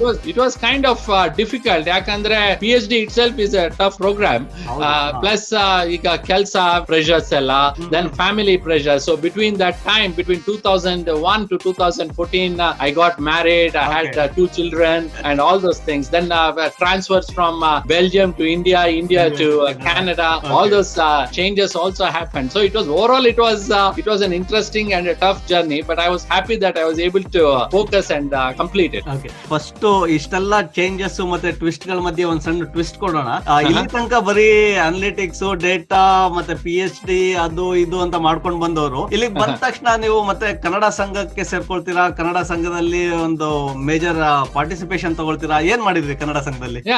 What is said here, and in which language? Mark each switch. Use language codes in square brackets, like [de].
[en] it was kind of difficult, [kn] ಯಾಕಂದ್ರೆ [en] PhD itself is a tough programme. Plus [kn] ಈಗ ಕೆಲಸ [en] Pressures ಎಲ್ಲ, then family pressure. So between that time, between 2001 to 2014 I got married, I had 2 children and all those things. Then transfers from Belgium to India to Canada, all those changes also happened. So it was overall it was an interesting and a tough journey, but I was happy that I was able to focus and complete it. [kn] Okay, first ಇಷ್ಟೆಲ್ಲ changes ಮತ್ತೆ twist ಗಳ ಮಧ್ಯೆ ಒಂದ್ ಸಣ್ಣ twist ಕೊಡೋಣ. ಇಲ್ಲಿ ತನಕ ಬರೀ ಅನಲಿಟಿಕ್ಸ್, ಡೇಟಾ ಮತ್ತೆ PhD ಅದು ಇದು ಅಂತ ಮಾಡ್ಕೊಂಡು ಬಂದವರು ಇಲ್ಲಿಗೆ ಬಂದ ತಕ್ಷಣ ನೀವು ಮತ್ತೆ ಕನ್ನಡ ಸಂಘಕ್ಕೆ ಸೇರ್ಕೊಳ್ತೀರಾ, ಕನ್ನಡ ಸಂಘದಲ್ಲಿ ಒಂದು ಮೇಜರ್ ಪಾರ್ಟಿಸಿಪೇಷನ್ ತಗೊಳ್ತೀರಾ, ಏನ್ ಮಾಡಿದ್ರಿ ಕನ್ನಡ ಸಂಘದಲ್ಲಿ?